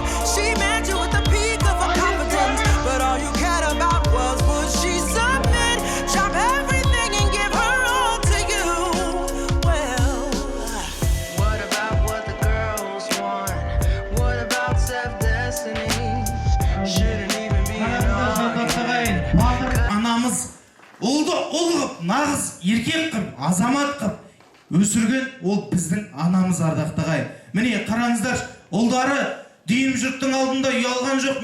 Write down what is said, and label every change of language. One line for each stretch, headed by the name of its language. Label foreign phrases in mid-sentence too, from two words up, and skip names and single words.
English: She met you at the peak of her confidence, but all you cared about was would she submit, drop everything and give her all to you. Well, what about what the girls want? What about self-destiny?
Kazakh: Анамыз ұлды ұл қып, нағыз еркек қып, азамат қып өсірген ол біздің анамыз ардақтағай. Міне қараңыздар, ұлдары дүйім жұрттың алдында ұялған жоқ.